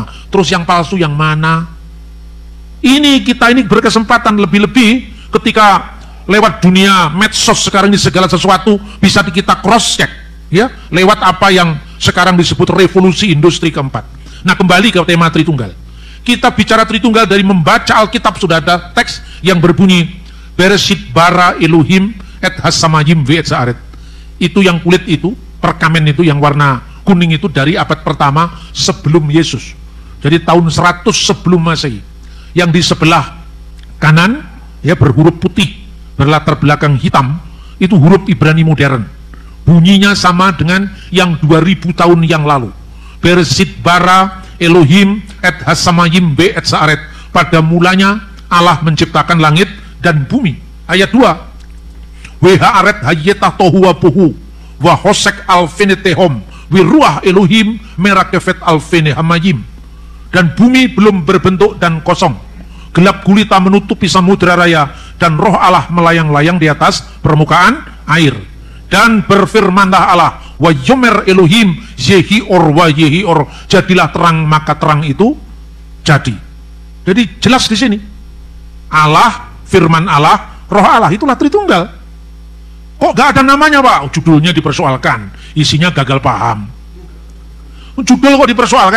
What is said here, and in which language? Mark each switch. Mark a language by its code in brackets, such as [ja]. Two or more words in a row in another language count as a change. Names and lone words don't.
[id] Terus yang palsu yang mana? Kita ini berkesempatan lebih-lebih ketika lewat dunia medsos sekarang ini segala sesuatu bisa kita [en] cross check, [id] ya, lewat apa yang sekarang disebut revolusi industri keempat. Nah, kembali ke tema Tritunggal. Kita bicara Tritunggal dari membaca Alkitab, sudah ada teks yang berbunyi [he] בראשית ברא אלהים את השמים ואת הארץ. [id] Itu yang kulit itu, perkamen itu yang warna kuning itu dari abad pertama sebelum Yesus. Jadi tahun 100 sebelum Masehi. Yang di sebelah kanan ya berhuruf putih berlatar belakang hitam, itu huruf Ibrani modern. Bunyinya sama dengan yang 2000 tahun yang lalu. [he] בראשית ברא אלהים את השמים ואת הארץ. [id] Pada mulanya Allah menciptakan langit dan bumi. Ayat 2. [he] והארץ היתה תהו ובהו וחשך על פני תהום ורוח אלהים מרחפת על פני המים. [id] Dan bumi belum berbentuk dan kosong. Gelap gulita menutupi samudra raya dan roh Allah melayang-layang di atas permukaan air. Dan berfirmanlah Allah, [he] ויאמר אלהים יהי אור ויהי אור, [id] jadilah terang maka terang itu jadi. Jadi jelas di sini Allah, firman Allah, roh Allah, itulah Tritunggal. Kok gak ada namanya, Pak? Judulnya dipersoalkan, isinya gagal paham. Judul kok dipersoalkan?